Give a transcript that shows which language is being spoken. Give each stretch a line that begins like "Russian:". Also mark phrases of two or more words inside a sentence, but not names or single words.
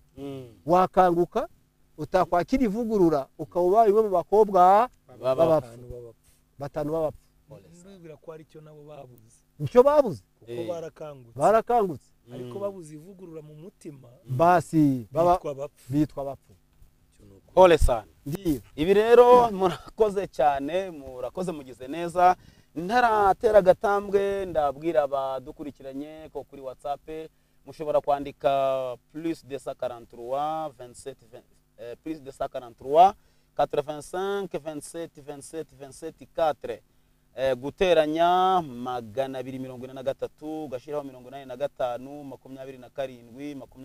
Kinyarwanda: Wakanguka utakwakira ivugurura ukaba ubaye umwe mu bakobwa batanu b'abapfu. Ndubwira ko ari cyo nabo babuze. Nicyo babuze. Kuko barakangutse. Barakangutse. Ariko babuze ivugurura mu mutima. Basi bitwa abapfu.
Swahili: Pole sana. Ndiyo.
Kinyarwanda: Ibi rero murakoze cyane, murakoze mugize neza. ntaratera agatambwe ndabwira abadukurikiranye ko kuri WhatsApp mushobora kwandika
French: plus de
Kinyarwanda: 143 27
French: plus de
Kinyarwanda: 143 85 27 27 27 4 guteranya 243 ugashiraho 85 27